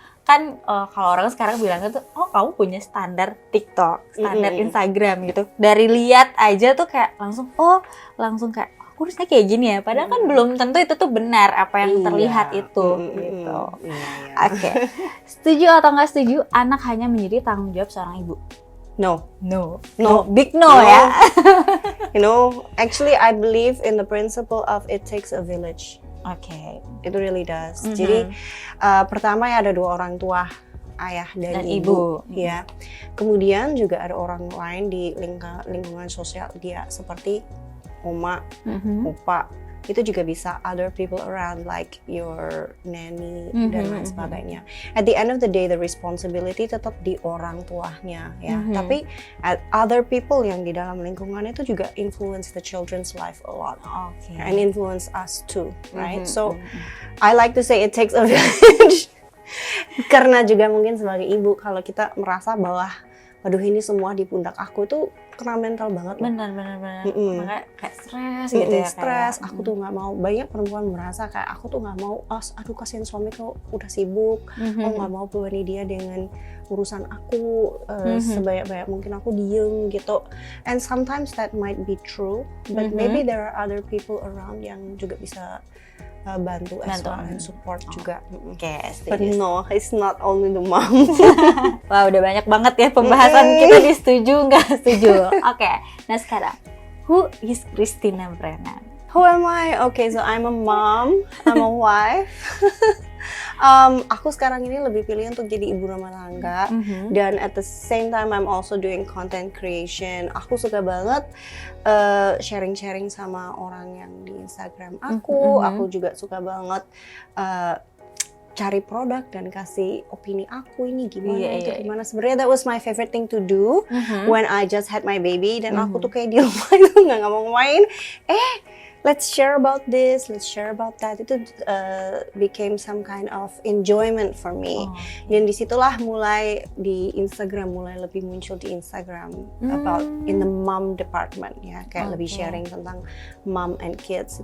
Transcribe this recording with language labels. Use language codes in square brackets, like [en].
[id] Kan kalau orang sekarang bilangnya tuh, kamu punya standar TikTok, standar Instagram gitu. Dari lihat aja tuh kayak langsung kayak aku harusnya kayak gini ya. Padahal kan belum tentu itu tuh benar apa yang terlihat itu gitu. Oke. Setuju atau nggak setuju anak hanya menjadi tanggung jawab seorang ibu? [en] No, big no ya. You know, actually I believe in the principle of it takes a village. [id] Oke. [en] It really does. [id] Jadi pertama ya ada 2 orang tua, ayah dan ibu. Ya. Kemudian juga ada orang lain di lingkungan sosial dia seperti oma, opa. Itu juga bisa [en] other people around like your nanny [id] dan lain sebagainya. [en] At the end of the day, the responsibility [id] tetap di orang tuanya ya. [en] Tapi other people [id] yang di dalam lingkungan itu juga [en] influence the children's life a lot. And influence us too, right? So I like to say it takes a village. [id] Karena juga mungkin sebagai ibu kalau kita merasa bahwa waduh ini semua di pundak aku itu kena mental banget loh. Benar. Makanya kayak stres gitu ya. Stres, aku tuh nggak mau. Banyak perempuan merasa kayak aku tuh nggak mau. Aduh kasihan suamiku udah sibuk. Aku nggak mau bebani dia dengan urusan aku. Sebanyak-banyak mungkin aku diem gitu. [en] And sometimes that might be true, but maybe there are other people around [id] yang juga bisa bantu [en] as well and support juga. But no, it's not only the mom. [id] Wah, udah banyak banget ya pembahasan kita di setuju nggak setuju. Oke, nah sekarang [en] who is [id] Christina Brennan? [en] Who am I? Okay, so I'm a mom, I'm a wife. [id] Aku sekarang ini lebih pilih untuk jadi ibu rumah tangga dan [en] at the same time I'm also doing content creation. [id] Aku suka banget sharing-sharing sama orang yang di Instagram aku. Aku juga suka banget cari produk dan kasih opini aku ini gimana itu gimana. Sebenarnya [en] that was my favorite thing to do when I just had my baby [id] dan aku tuh kayak di rumah itu nggak mau main. [en] Let's share about this, let's share about that. Itu became some kind of enjoyment for me. [id] Dan disitulah mulai di Instagram, mulai lebih muncul di Instagram [en] about in the mom department [id] ya, kayak lebih sharing tentang [en] mom and kids.